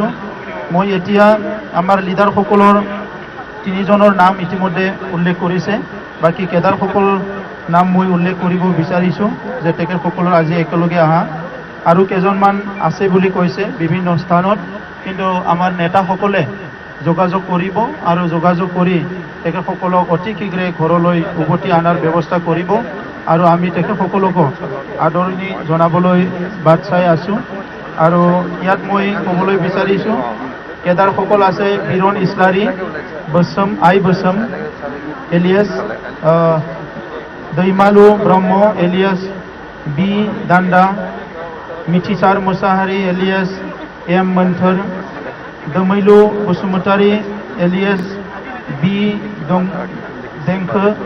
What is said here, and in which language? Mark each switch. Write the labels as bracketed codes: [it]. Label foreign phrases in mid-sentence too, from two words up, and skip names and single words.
[as] মই এতিয়া আমাৰ লিডাৰসকলৰ 3জনৰ নাম ইতিমধ্যে উল্লেখ কৰিছে, বাকী কেডাৰসকল নাম মই উল্লেখ কৰিব বিচাৰিছোঁ যে তেখেতসকলৰ আজি একেলগে অহা আৰু কেইজনমান আছে বুলি কৈছে বিভিন্ন স্থানত, কিন্তু আমাৰ নেতাসকলে যোগাযোগ কৰিব আৰু যোগাযোগ কৰি তেখেতসকলক অতি শীঘ্ৰে ঘৰলৈ উভতি অনাৰ ব্যৱস্থা কৰিব আৰু আমি তেখেতসকলকো আদৰণি জনাবলৈ বাট চাই আছোঁ। আৰু ইয়াত মই ক'বলৈ বিচাৰিছোঁ কেডাৰসকল আছে বীৰণ ইছলাৰী, বসম এলিয়াছ दैमालु ब्रह्म एलियास B दान्दा, मिथिसार मुसाहारी एलियास M मोन्थोर, दमैलु बसुमतारी एलियास B देंखो,